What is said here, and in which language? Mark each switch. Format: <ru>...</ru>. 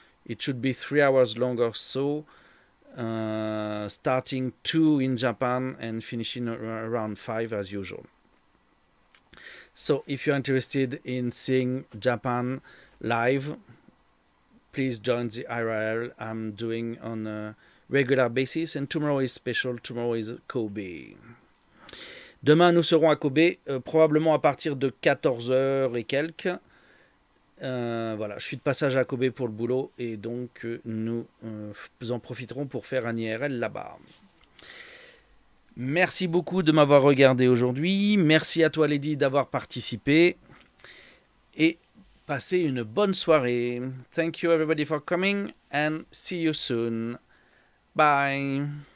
<en>It should be 3 hours long or so, starting 2 in Japan and finishing around 5 as usual. So if you're interested in seeing Japan live, please join the IRL I'm doing on a regular basis. And tomorrow is special. Tomorrow is Kobe.</en> <fr>Demain, nous serons à Kobe, probablement à partir de 14h et quelques. Voilà, je suis de passage à Kobe pour le boulot et donc nous en profiterons pour faire un IRL là-bas. Merci beaucoup de m'avoir regardé aujourd'hui. Merci à toi, Lady, d'avoir participé. Et passez une bonne soirée.</fr> <en>Thank you everybody for coming and see you soon. Bye.</en>